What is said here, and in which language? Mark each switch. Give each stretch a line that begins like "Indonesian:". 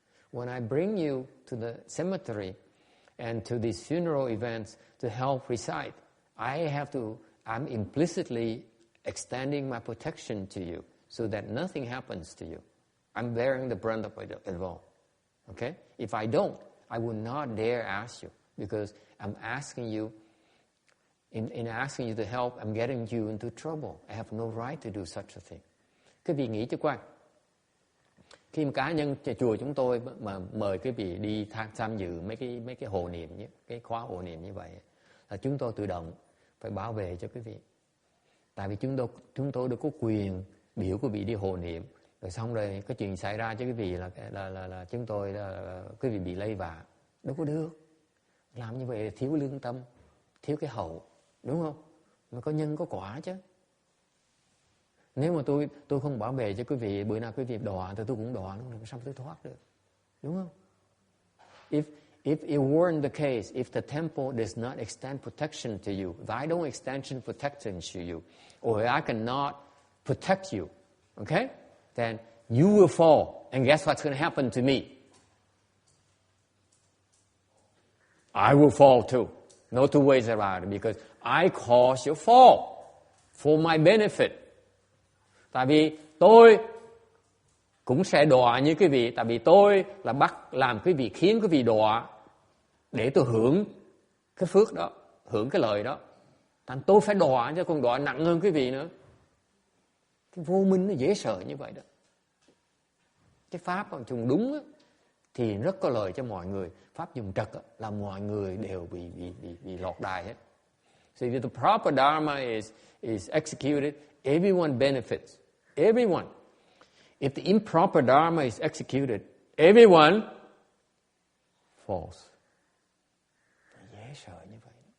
English: When I bring you to the cemetery and to these funeral events to help recite, I'm implicitly extending my protection to you so that nothing happens to you. I'm bearing the brunt of it all. Okay? If I don't, I would not dare ask you because I'm asking you, in asking you to help, I'm getting you into trouble. I have no right to do such a thing.
Vietnamese: Quý vị nghĩ cho coi, khi một cá nhân chùa chúng tôi mà mời quý vị đi tham dự mấy cái hộ niệm, cái khóa hộ niệm như vậy, là chúng tôi tự động phải bảo vệ cho quý vị. Tại vì chúng tôi được có quyền biểu quý vị đi hộ niệm, rồi xong rồi có chuyện xảy ra cho quý vị là chúng tôi quý vị bị lây vạ, đâu có được. Làm như vậy là thiếu lương tâm, thiếu cái hậu, đúng không? Mà có nhân có quả chứ. Nếu mà tôi không bảo vệ cho quý vị, bữa nào quý vị đọa thì tôi cũng đọa luôn, sao tôi thoát được, đúng không?
English: If it weren't the case, if the temple does not extend protection to you, if I don't extend protection to you, or I cannot protect you, okay, then you will fall, and guess what's going to happen to me? I will fall too. No two ways around it, because I cause your fall for my benefit.
Vietnamese: Tại vì tôi cũng sẽ đọa như quý vị, tại vì tôi là làm quý vị, khiến quý vị đọa để tôi hưởng cái phước đó, hưởng cái lợi đó. Thành tôi phải đọa, chứ còn đọa nặng hơn quý vị nữa. Cái vô minh nó dễ sợ như vậy đó. Cái pháp dùng đúng đó, thì rất có lợi cho mọi người. Pháp dùng trật là mọi người đều bị lọt đài hết.
English: So if the proper Dharma is executed, everyone benefits. Everyone. If the improper Dharma is executed, everyone falls.
Vietnamese: Dễ sợ như vậy.